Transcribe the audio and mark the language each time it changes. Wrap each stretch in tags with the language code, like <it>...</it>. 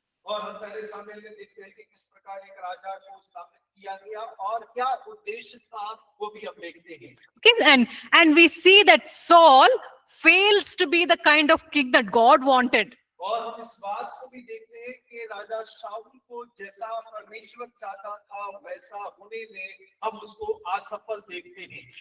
<hi>और हम पहले सामूएल में देखते हैं कि किस प्रकार एक राजा को स्थापित किया गया और क्या उद्देश्य था, वो भी हम देखते हैं।</hi> <en>Okay, and we see that Saul fails to be the kind of king that God wanted.</en> <hi>और हम इस बात को भी देखते हैं कि राजा शाऊल को जैसा परमेश्वर चाहता था वैसा होने में हम उसको असफल देखते हैं।</hi>